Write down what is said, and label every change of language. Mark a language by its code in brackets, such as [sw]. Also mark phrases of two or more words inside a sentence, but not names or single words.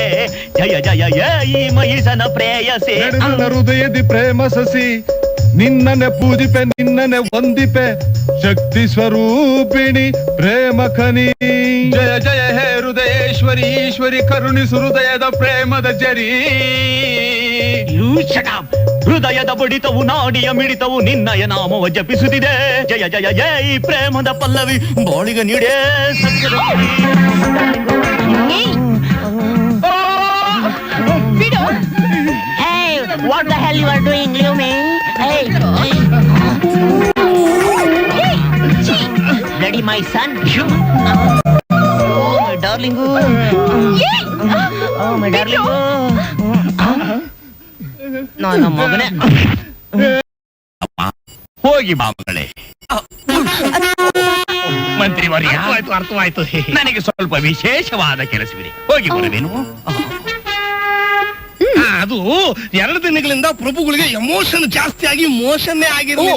[kn] ಜಯ ಜಯ ಈ ಮಹಿಷನ ಪ್ರೇಯಸೆ. ನನ್ನ ಹೃದಯದಿ ಪ್ರೇಮ ಸಸಿ, ನಿನ್ನನೆ ಪೂಜಿಪೆ, ನಿನ್ನನೆ ವಂದಿಪೆ, ಶಕ್ತಿ ಸ್ವರೂಪಿಣಿ ಪ್ರೇಮ ಖನಿ. ಜಯ ಜಯ ಹೇ ಹೃದಯೇಶ್ವರಿ, ಈಶ್ವರಿ ಕರುಣಿಸು ಹೃದಯದ ಪ್ರೇಮದ ಜರಿ. ಹೃದಯದ ಬಡಿತವು, ನಾಡಿಯ ಮಿಡಿತವು ನಿನ್ನಯ ನಾಮವ ಜಪಿಸುತ್ತಿದೆ. ಜಯ ಜಯ ಜಯ ಪ್ರೇಮದ ಪಲ್ಲವಿ ಬಾಳಿಗ ನೀಡೇ ಸತ್ಯದ. [en] What the hell you are doing, Lumi? Hey, ready, my son? Oh, my darling. Oh, my darling. [kn] ನನ್ನ ಮಗನೇ. ಹೋಗಿ ಬಾಬುಗಳೇ. ಮಂತ್ರಿವರ್ಯ, ಅರ್ಥವಾಯ್ತು. ನನಗೆ ಸ್ವಲ್ಪ ವಿಶೇಷವಾದ ಕೆಲಸವಿದೆ, ಹೋಗಿ ಬರುವೇನು? ಅದು 2 ದಿನಗಳಿಂದ ಪ್ರಭುಗಳಿಗೆ ಎಮೋಷನ್ ಜಾಸ್ತಿ ಆಗಿ ಮೋಷನ್ನೇ ಆಗಿರ್ಲಿಲ್ಲ.